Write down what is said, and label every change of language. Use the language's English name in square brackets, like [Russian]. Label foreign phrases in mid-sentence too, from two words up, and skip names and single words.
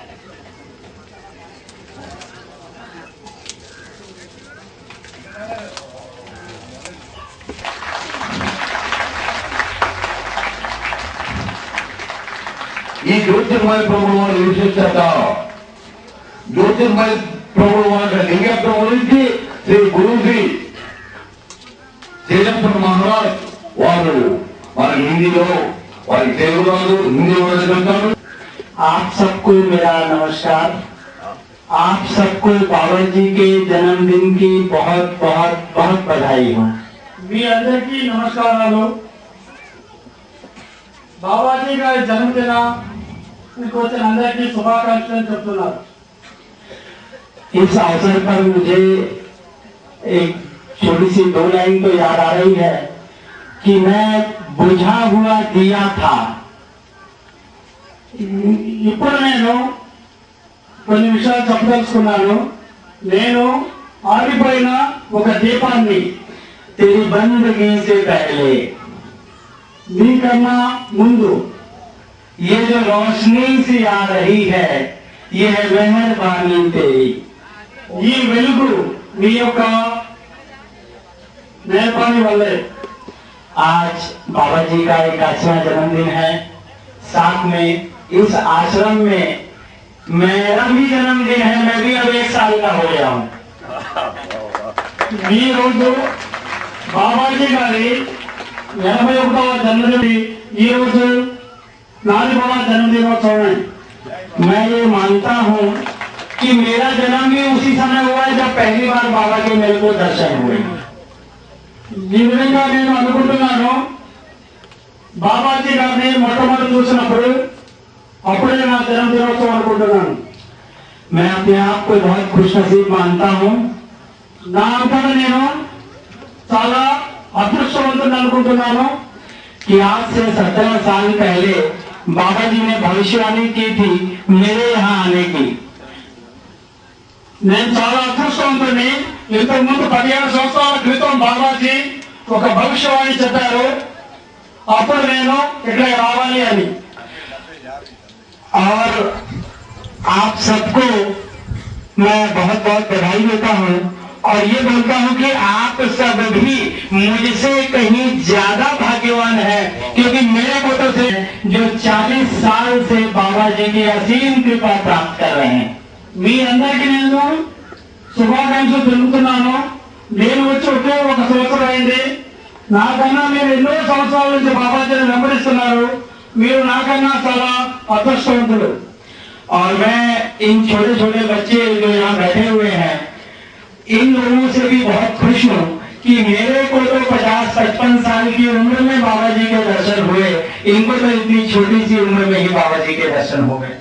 [Telugu] ఈ జ్యోతిర్మయ ప్రభువు వారి విశిష్టత జ్యోతిర్మయ ప్రభువు వారి దివ్యత్వం గురించి శ్రీ గురుజీ శ్రీలంకన్ మహారాజ్ వారు వారి హిందీలో వారి తెలుగులో హిందీలో చదువుతారు. [Hindi] आप सबको मेरा नमस्कार। आप सबको बाबा जी के जन्मदिन की बहुत बहुत बहुत बधाई हो। [Telugu] మీ అందరికీ నమస్కారాలు. బాబాజీ గారి జన్మదిన వచ్చిన అందరికీ శుభాకాంక్షలు చెప్తున్నారు. [Hindi] इस अवसर पर मुझे एक छोटी सी 2 लाइन तो याद आ रही है कि मैं बुझा हुआ दिया था। [Telugu] ఇప్పుడు నేను కొన్ని విషయాలు చెప్పదలుచుకున్నాను. నేను ఆరిపోయిన ఒక దీపాన్ని [Hindi] तेरी बंदगी से पहले [Telugu] నీకన్నా ముందు [Hindi] ये जो रोशनी सी आ रही है ये है मेहरबानी तेरी। [Telugu] ఈ వెలుగు నీ యొక్క मेहरबानी వల్లే। [Hindi] आज बाबा जी का 81वां जन्मदिन है। साथ में इस आश्रम में मेरा भी जन्मदिन है। मैं भी अब 1 साल का हो गया हूँ। [Telugu] ఈ రోజు బాబాజీ గారి 81వ జన్మదిన, ఈ రోజు నాది బాబా जन्मदिनोत्सव। [Hindi] मैं ये मानता हूँ कि मेरा जन्म भी उसी समय हुआ है जब पहली बार बाबा के मेरे को दर्शन हुए। [Telugu] ఈ విధంగా నేను అనుకుంటున్నాను, బాబాజీ గారిని మొట్టమొదటి చూసినప్పుడు అప్పుడే నా జన్మదినోత్సవం అనుకుంటున్నాను। [Hindi] मैं अपने आप को बहुत खुशनसीब मानता हूँ। [Telugu] నా అంతటా నేను చాలా అదృష్టవంతుని అనుకుంటున్నాను [Hindi] कि आज से 17 साल पहले बाबा जी ने भविष्यवाणी की थी मेरे यहाँ आने की। [Telugu] నేను చాలా అదృష్టవంతుని। ఇంతకు ముందు 17 సంవత్సరాల క్రితం బాబాజీ ఒక భవిష్యవాణి చెప్పారు, అప్పుడు నేను ఇక్కడ రావాలి అని। [Hindi] और आप सबको मैं बहुत बहुत बधाई देता हूँ और ये बोलता हूँ कि आप सब भी मुझसे कहीं ज्यादा भाग्यवान है, क्योंकि मेरे फोटो से जो 40 साल से बाबा जी की असीम कृपा प्राप्त कर रहे हैं। [Telugu] మీ అందరికీ నేను శుభాకాంక్షలు తెలుపుతున్నాను. నేను వచ్చి ఒకే 1 సంవత్సరం అయింది. నాకన్నా మీరు ఎన్నో సంవత్సరాల నుంచి బాబాజీని వెంబడిస్తున్నారు. మీరు నాకన్నా చాలా అదృష్టవంతులు. [Hindi] और मैं इन छोटे छोटे बच्चे जो यहाँ बैठे हुए हैं, इन लोगों से भी बहुत खुश हूँ कि मेरे को तो 50-55 साल की उम्र में बाबा जी के दर्शन हुए, इनको तो इतनी छोटी सी उम्र में ही बाबा जी के दर्शन हो गए.